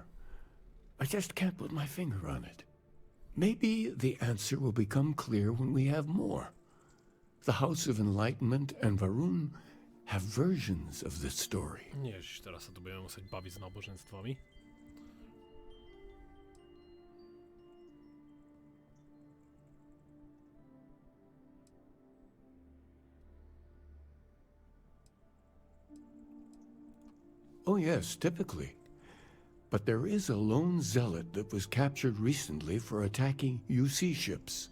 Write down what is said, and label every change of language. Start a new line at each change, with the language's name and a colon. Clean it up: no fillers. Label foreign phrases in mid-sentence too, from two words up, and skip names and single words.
English: I just can't put my finger on it. Maybe the answer will become clear when we have more. The House of Enlightenment and Varun have versions of this story.
Slovak: Ježiš, teraz sa tu budeme musieť baviť s náboženstvami.
English: Oh yes, typically. But there is a lone zealot that was captured recently for attacking UC ships.